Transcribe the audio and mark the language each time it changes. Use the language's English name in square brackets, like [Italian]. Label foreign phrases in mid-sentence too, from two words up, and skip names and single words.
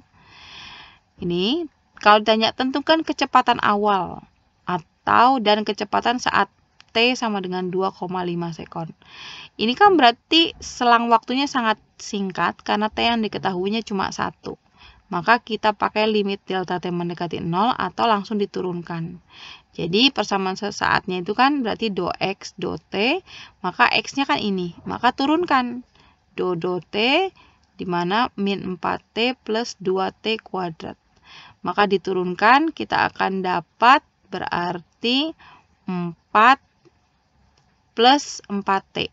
[Indonesian] Ini, kalau ditanya tentukan kecepatan awal dan kecepatan saat T sama dengan 2,5 sekon. Ini kan berarti selang waktunya sangat singkat karena T yang diketahuinya cuma 1. Maka kita pakai limit delta T mendekati 0 atau langsung diturunkan. Jadi persamaan sesaatnya itu kan berarti do X do T, maka X-nya kan ini. Maka turunkan do T di mana min 4T plus 2T kuadrat. Maka diturunkan kita akan dapat berarti 4 plus 4T.